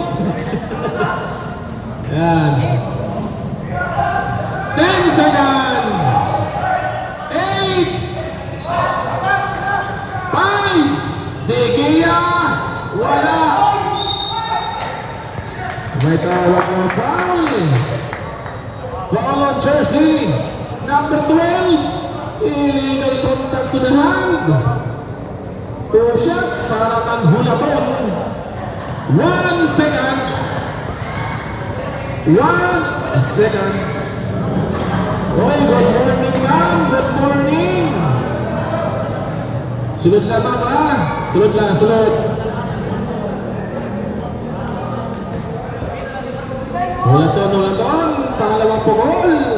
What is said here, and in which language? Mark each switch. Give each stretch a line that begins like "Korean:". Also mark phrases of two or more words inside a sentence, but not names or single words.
English: Yan. 10 seconds! 8! 5! De Gea!
Filipino: Wala! May tawag ng foul.
English: Foul on jersey. Number 12. Illegal contact to the hand.
Bikol: 2 shot para kang hulaton.
English: 1 second. 1 second. Oy, good morning ma'am. Good morning.
Filipino: Sunod lang ma'am ha. Sunod lang, sunod.
Bikol: Hulaton, pangalawang pukol.